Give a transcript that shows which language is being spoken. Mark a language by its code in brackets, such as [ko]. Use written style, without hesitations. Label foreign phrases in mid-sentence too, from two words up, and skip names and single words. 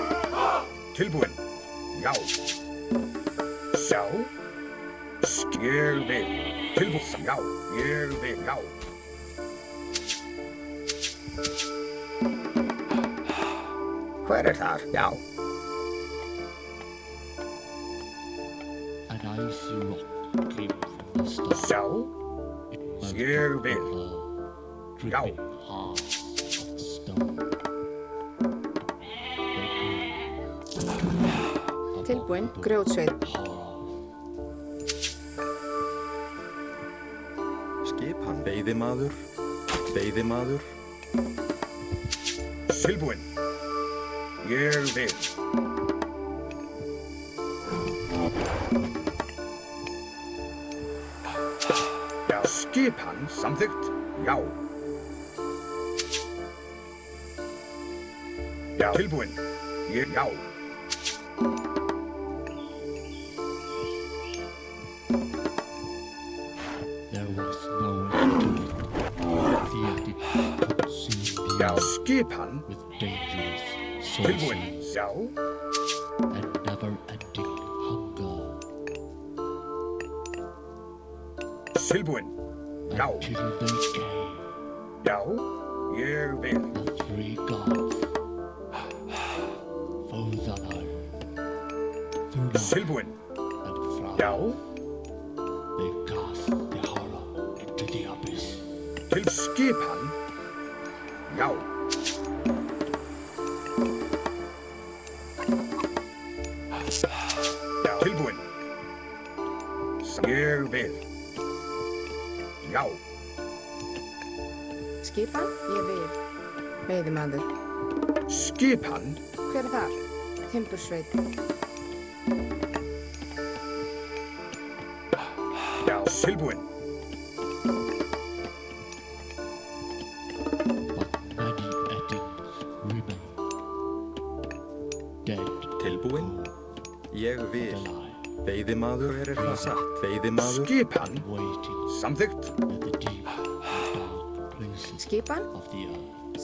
[is] Tilbúinn. Já. Sjá. Ég vil. Tilbúinn. Já. Ég vil. Já. Hver þar? Já. [en] An icy rock came from the star. [is] Sjá. Ég vil. Já. [en] Dripping hard of stone. [is] Tilbúinn. Grjótsveit. Skipan. Veiðimaður. Veiðimaður. Tilbúinn. Ég vil. Já. Skipan samþykkt. Já. Já. Tilbúinn. Ég. Já. [en] There was no end to it. The attic consumed the [is] Já. [en] earth [is] Skipan. [en] with dangerous [is] Tilbúinn. [en] sorcery [is] Já. [en] and never-ending hunger [is] Tilbúinn. Já. [en] until they came, [is] Já. Ég vil. [en] the three gods, Fóðalar, Þúnar, [is] Tilbúinn. [en] and Frá. [is] Já. [en] They cast the horror into the abyss. [is] Til skipan. Já. Já. Tilbúinn. Ég vil. Já. Skipan. Ég vil. Veiðimaður. Skipan. Hver þar? Timbursveit. Já. Tilbúinn. [en] But many endings remain. Dead, [is] Tilbúinn. Ég vil. [en] alive, [is] Veiðimaður. Hver það? Satt. Veiðimaður. Skipan. [en] waiting [is] Samþykkt. [en] at the deep and dark places [is] Skipan. [en] of the earth.